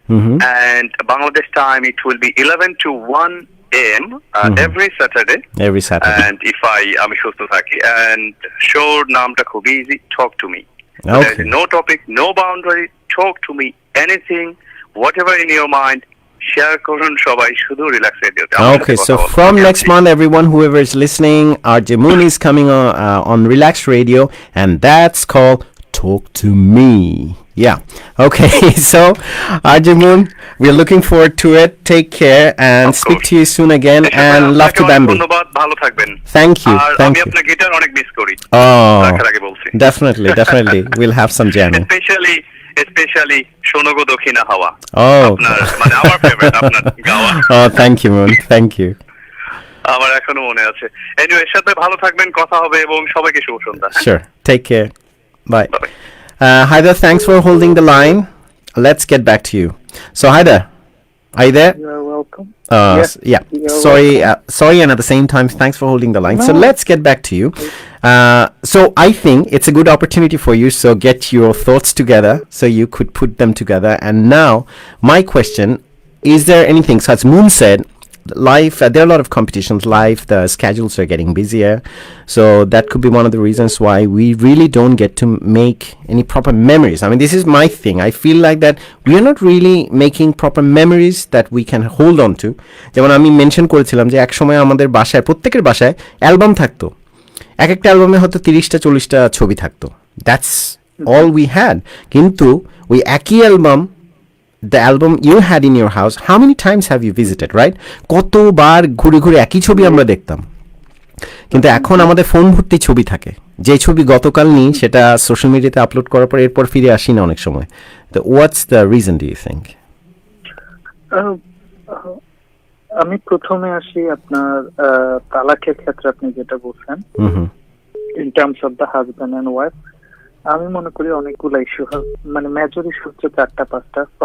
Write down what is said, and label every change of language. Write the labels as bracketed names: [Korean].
[English] And Bangladesh time, it will be 11 to 1 a.m. Every Saturday. Every Saturday. And if [Bangla] আমি সুস্থ থাকি, [English] and show [Bangla] নামটা খুব [English] easy, talk to me. Okay. There is no topic, no boundary. Talk to me anything, whatever in your mind. [Bangla] Share করুন সবাই শুধু Relax Radio. [English] Okay, so from next month, everyone, whoever is listening, RJ Moon is coming on Relax Radio, and that's called Talk to Me. Yeah. Okay, so RJ Moon, we're looking forward to it. Take care and speak to you soon again. And love to Bambi. [Bangla] ধন্যবাদ, ভালো থাকবেন। [English] Thank you. [Bangla] আমি আপনার guitar অনেক miss করি। রাখার আগে বলছি। [English] Definitely. We'll have some jamming. [Bangla] Especially শোনগো দক্ষিণা হাওয়া। [English] Oh. [Bangla] আপনার মানে আমার ফেভারিট আপনার গাওয়া। [English] Oh, thank you, Moon. Thank you. [Bangla] আমার এখনো মনে আছে। এনিওয়ে, সাথে ভালো থাকবেন, কথা হবে এবং সবাইকে শুভ সন্ধ্যা। [English] Sure. Take care. Bye. Bye. Haida, thanks for holding the line. Let's get back to you. So, Haida, are you there? You're welcome. Yeah. Sorry, and at the same time, thanks for holding the line. No. So let's get back to you. So I think it's a good opportunity for you. So get your thoughts together, so you could put them together. And now, my question: is there anything? So as Moon said, life. There are a lot of competitions. The schedules are getting busier, so that could be one of the reasons why we really don't get to make any proper memories. I mean, this is my thing. I feel like that we are not really making proper memories that we can hold on to. [Bangla] যেমন আমি mention করেছিলাম যে এক সময় আমাদের বাসায়, প্রত্যেকের বাসায় অ্যালবাম থাকতো। এক একটা অ্যালবামে হয়তো 30টা 40টা ছবি থাকতো। [English] That's all we had. [Bangla] কিন্তু ওই একই album, [English] the album you had in your house, how many times have you visited, right? [Bangla] কতবার ঘুরে ঘুরে একই ছবি আমরা দেখতাম। কিন্তু এখন আমাদের ফোন ভর্তি ছবি থাকে। যে ছবি গতকাল নিই সেটা সোশ্যাল মিডিয়াতে আপলোড করার পর এরপর ফিরে আসি না অনেক সময়। [English] তো what's the reason do you think? [Bangla] আমি প্রথমে আসি আপনার তালাকের ক্ষেত্রে আপনি যেটা বলছেন, [English] in terms of the husband and wife, [Bangla] আমি মনে করি অনেকগুলো ইস্যু, মানে মেজর ইস্যু হচ্ছে 4-5টা।